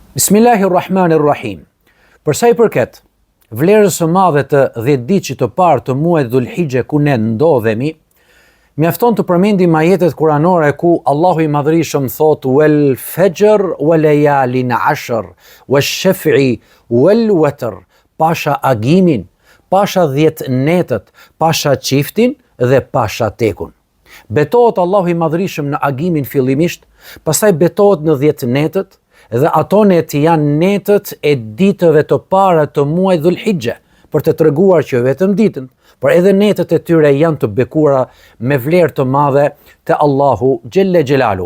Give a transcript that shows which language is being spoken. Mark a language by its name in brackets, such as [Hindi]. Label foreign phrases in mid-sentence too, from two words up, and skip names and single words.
[Albanian] Bismillahirrahmanirrahim. Për sa i përket vlerës së madhe të 10 ditëve të parë të muajit Dhul-Hijhe ku ne ndodhemi, mjafton të përmendim ajetet kuranore ku Allahu i Madhërisëm thot [Arabic] والفجر وليال عشر والشفع والوتر, [Albanian] pasha agimin, pasha 10 netët, pasha çiftin dhe pasha tekun. Betohet Allahu i Madhërisëm në agimin fillimisht, pastaj betohet në 10 netët, dhe ato net janë netët e ditëve të para të muajit Dhul-Hijhe, për të treguar që vetëm ditën, por edhe netët e tyre janë të bekuara me vlerë të madhe te [Arabic] الله جل جلاله.